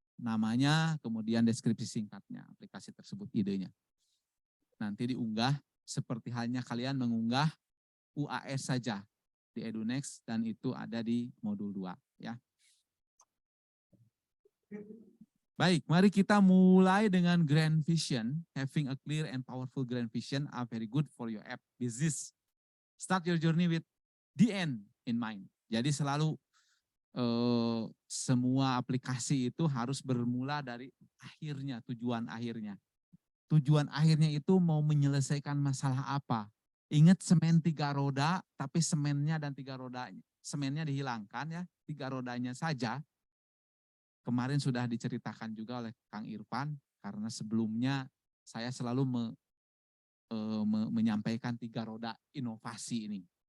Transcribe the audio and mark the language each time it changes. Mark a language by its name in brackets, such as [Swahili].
[Indonesian] Namanya, kemudian deskripsi singkatnya, aplikasi tersebut, idenya. Nanti diunggah seperti halnya kalian mengunggah UAS saja di EduNext dan itu ada di modul 2 ya. Baik, mari kita mulai dengan grand vision. [English] Having a clear and powerful grand vision are very good for your app business. Start your journey with the end in mind. [Indonesian] Jadi selalu semua aplikasi itu harus bermula dari akhirnya, tujuan akhirnya. Tujuan akhirnya itu mau menyelesaikan masalah apa. Ingat semen 3 roda, tapi semennya dan 3 rodanya. Semennya dihilangkan ya, 3 rodanya saja. Kemarin sudah diceritakan juga oleh Kang Irfan, karena sebelumnya saya selalu menyampaikan 3 roda inovasi ini.